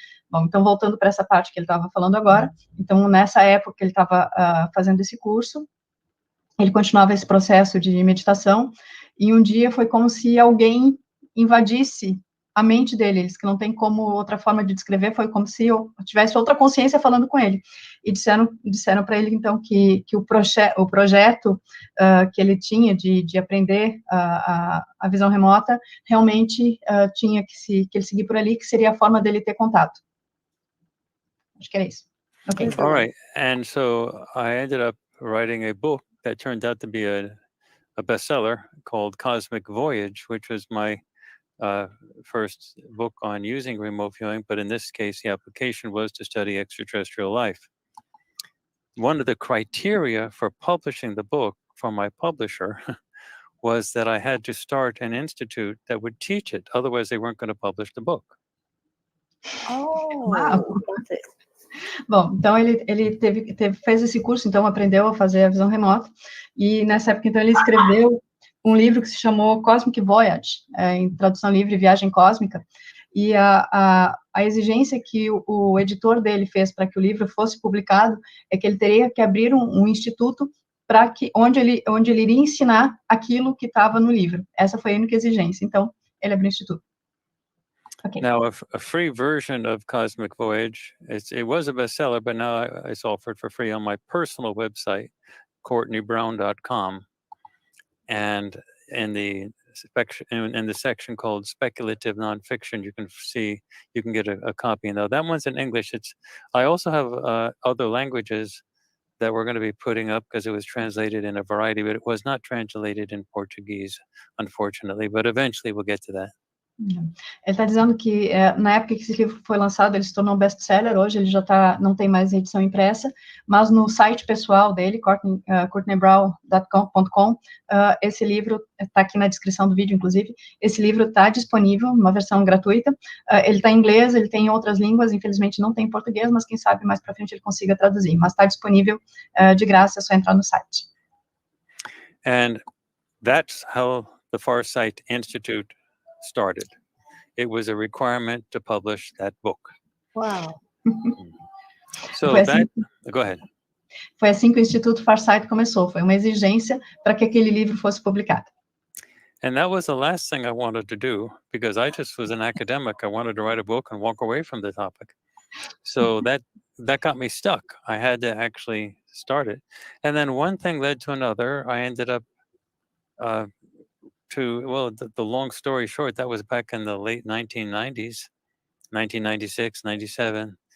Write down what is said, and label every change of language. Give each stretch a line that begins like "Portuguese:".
Portuguese: Bom, então, voltando para essa parte que ele estava falando agora, então, nessa época que ele estava fazendo esse curso, ele continuava esse processo de meditação, e um dia foi como se alguém invadisse a mente dele, que não tem como outra forma de descrever, foi como se eu tivesse outra consciência falando com ele, e disseram para ele, então, que o projeto que ele tinha de aprender a visão remota, realmente tinha que ele seguir por ali, que seria a forma dele ter contato. Acho que era isso. Okay.
English: All right. And so I ended up writing a book that turned out to be a bestseller called Cosmic Voyage, which was my first book on using remote viewing, but in this case, the application was to study extraterrestrial life. One of the criteria for publishing the book from my publisher was that I had to start an institute that would teach it. Otherwise, they weren't going to publish the book. Oh, wow.
Portuguese: Bom, então ele fez esse curso, então aprendeu a fazer a visão remota, e nessa época, então, ele escreveu um livro que se chamou Cosmic Voyage, em tradução livre, Viagem Cósmica, e a exigência que o editor dele fez para que o livro fosse publicado é que ele teria que abrir um instituto onde ele iria ensinar aquilo que estava no livro. Essa foi a única exigência, então ele abriu o instituto.
English: Okay. Now, a free version of Cosmic Voyage, it was a bestseller, but now it's offered for free on my personal website, CourtneyBrown.com. And in the section called Speculative Nonfiction, you can get a copy. Now, that one's in English. I also have other languages that we're going to be putting up because it was translated in a variety, but it was not translated in Portuguese, unfortunately. But eventually we'll get to that.
Portuguese: Ele está dizendo que na época que esse livro foi lançado, ele se tornou um best-seller. Hoje ele já não tem mais edição impressa, mas no site pessoal dele, courtneybrown.com, esse livro está aqui na descrição do vídeo, inclusive. Esse livro está disponível, uma versão gratuita. Ele está em inglês, ele tem em outras línguas, infelizmente não tem em português, mas quem sabe mais para frente ele consiga traduzir. Mas está disponível de graça, é só entrar no site.
English: And that's how the Farsight Institute started. It was a requirement to publish that book. Wow. So go ahead.
Portuguese: Foi assim que o Instituto Farsight começou. Foi uma exigência para que aquele livro fosse publicado.
English: And that was the last thing I wanted to do, because I just was an academic. I wanted to write a book and walk away from the topic. So that got me stuck. I had to actually start it. And then one thing led to another. I ended up the long story short, that was back in the late 1990s, 1996, 97.